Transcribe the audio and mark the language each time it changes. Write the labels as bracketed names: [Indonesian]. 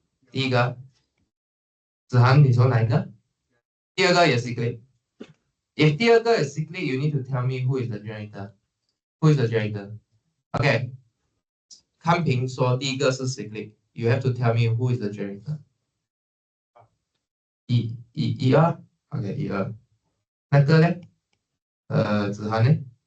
[Chinese] 第一个，子涵，你说哪一个？第二个也 cyclic。 [English] If [Chinese] 第二个 [English] is cyclic, you need to tell me who is the generator. Who is the generator? Okay. [Chinese] 康平说第一个是 cyclic. [English] You have to tell me who is the generator. [Chinese] 一二 ，OK， 一二。那个呢？子涵呢？